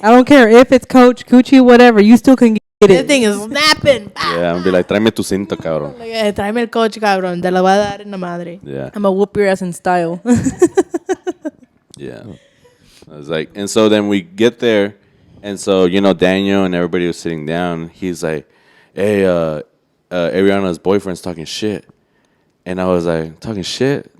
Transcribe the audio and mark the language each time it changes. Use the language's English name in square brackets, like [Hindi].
[English] I don't care if it's Coach, Gucci, whatever. You still can get This it. thing is snapping. Yeah, I'm be like, [Spanish] tráeme tu cinto, cabrón. Like, tráeme el coche, cabrón. Te lo voy a dar en la madre. [English] Yeah. I'm going to whoop your ass in style. Yeah. I was like, and so then we get there, and so, Daniel and everybody was sitting down. He's like, hey, Ariana's boyfriend's talking shit. And I was like, talking shit?